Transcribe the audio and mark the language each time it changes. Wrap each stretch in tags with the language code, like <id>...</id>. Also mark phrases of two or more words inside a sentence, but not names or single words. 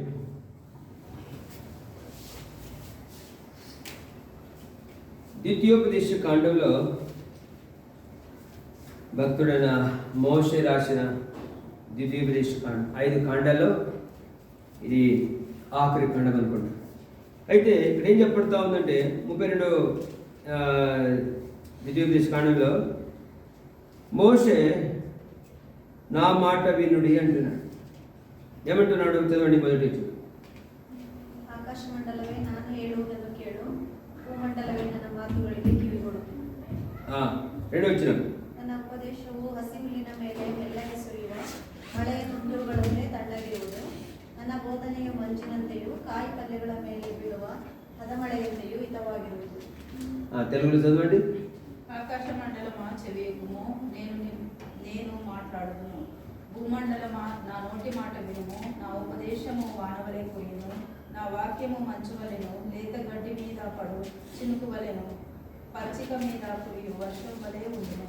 <te>ద్వితీయోపదేశ కాండంలో భక్తుడైన మోషే రాసిన ద్వితీయోపదేశ కాండం 5 కాండాల్లో ఇది ఆఖరి కాండం అనుకుంటా. అయితే ఇక్కడ ఏం చెప్పబడుతూ ఉందంటే 32 ద్వితీయోపదేశ కాండంలో మోషే నా మాట వినుడి అంటున్నాడు. ఏమంటున్నాడు చదవండి. మొదటి</te> <kn>ಆಕಾಶ ಮಂಡಲವೇ ನಾನು ಹೇಳುವುದನ್ನು ಕೇಳು, ಭೂಮಂಡಲವೇ ನನ್ನ ಮಾತುಗಳಿಗೆ ಕಿವಿಗೊಡು.</kn> <te>రెండు వచ్చిన</te> <kn>ನನ್ನ ಉಪದೇಶವು ಹಸಿಹುಲ್ಲಿನ ಮೇಲೆ ಮೆಲ್ಲಗೆ ಸುರಿಯುವ ಮಳೆಯ ತುಂತುರುಗಳಂತೆ ತಣ್ಣಗಿರುವುದು. ನನ್ನ ಬೋಧನೆಯು ಮಂಜಿನಂತೆಯೂ ಕಾಯಿ ಪಲ್ಯಗಳ ಮೇಲೆ ಬೀಳುವ ಹದಮಳೆಯಂತೆಯೂ ಹಿತವಾಗಿರುವುದು.</kn> <te>తెలుగులో చదవండి. ఆకాశ మండలమా చెవియకుము, నేను మాట్లాడుదును. భూమండలమా నా నోటి మాట వినుము. నా ఉపదేశము వానవలే కురియును, నా వాక్యము మంచు వలెను, లేత గడ్డి మీద పడు చినుకు వలెను, పచ్చిక మీద కురియు వర్షం వలె ఉండును.</te>